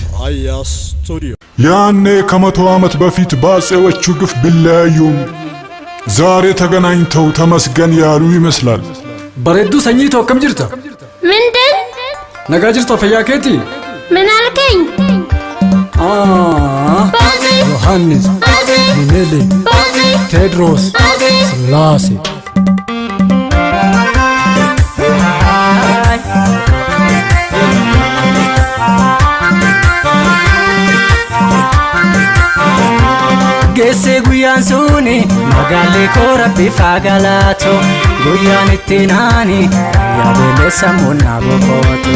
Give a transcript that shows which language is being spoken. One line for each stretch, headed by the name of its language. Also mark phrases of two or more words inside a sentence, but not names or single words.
English: Rayya studio
Amharic: ያኔ ከመቶ ዓመት በፊት ባጼዎቹ ግፍ ቢለያዩም ዛሬ ተገናኝተው ተመስገን ያሉ ይመስላል።
Oromo: በረዱ ሰኝቶ ከም ጅርታ
Amharic: ምንድን
Oromo: ነጋ ጅርታ ፈያከቲ
Amharic: ምን አልከኝ? ባዚ ዮሐንስ ባዚ ሚኔሊ ባዚ ቴድሮስ ባዚ ስላሴ
Oromo: Gesse guyan suni magalle kora bifagalato guyan ittinani yabele samuna bokoto